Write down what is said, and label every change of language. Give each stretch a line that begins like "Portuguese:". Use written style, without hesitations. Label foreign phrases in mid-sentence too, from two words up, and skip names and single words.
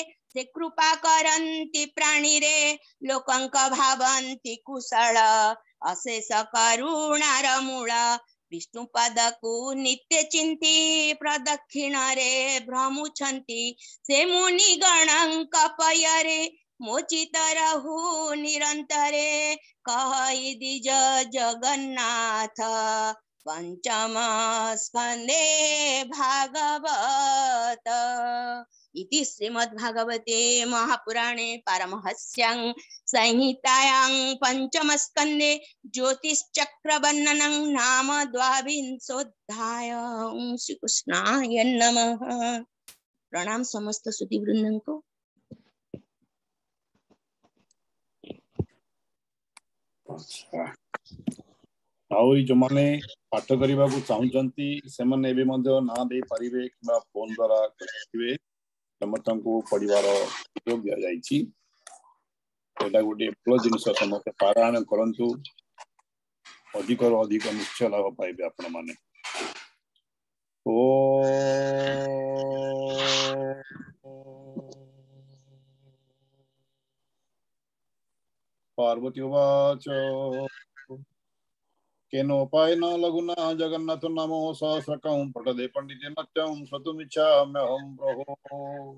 Odia: ସେ କୃପା କରନ୍ତି ପ୍ରାଣୀ ରେ ଲୋକଙ୍କ ଭାବନ୍ତି କୁଶଳ ଅଶେଷ କରୁଣାର ମୂଳ ବିଷ୍ଣୁ ପଦ କୁ ନିତ୍ୟ ଚିନ୍ତି ପ୍ରଦକ୍ଷିଣ ରେ ଭ୍ରମୁଛନ୍ତି ସେ ମୁନି ଗଣଙ୍କ ପୟରେ ମୋଚିତ ରହୁ ନିରନ୍ତରେ କହି ଦ୍ୱିଜ ଜଗନ୍ନାଥ ପଞ୍ଚମ
Sanskrit: स्कंदे भागवत इति श्रीमद्भागवते महापुराणे पारमहंस्यां संहितायां पंचम स्कंदे ज्योतिश्चक्रवर्णनं नाम 22 श्री कृष्णाय नमः।
Odia: ପ୍ରଣାମ ସମସ୍ତ ସୁଧୀ ବୃନ୍ଦଙ୍କ କୁ। ଆଉରି ଯେଉଁ ମାନେ ପାଠ କରିବା କୁ ଚାହୁଁଛନ୍ତି ସେ ମାନେ ଏବେ ମଧ୍ୟ ନାଁ ଦେଇ ପାରିବେ କିମ୍ବା ଫୋନ ଦ୍ୱାରା କରିବେ ସମସ୍ତଙ୍କୁ ପଢ଼ିବାର ସୁଯୋଗ ଦିଆ ଯାଉଛି। ଏଟା ଗୋଟେ ଭଲ ଜିନିଷ ସମସ୍ତ ପାରାୟଣ କରନ୍ତୁ ଅଧିକ ଅଧିକ ନିଶ୍ଚୟ ଲାଭ ପାଇବେ ଆପଣ ମାନେ।
Sanskrit: ओ पार्वती उवाच केनोपायेन लघुना जगन्नाथ नामो सहस्रकं पठदे पंडितेन नित्यं श्रोतुमिच्छाम्यहं प्रभो।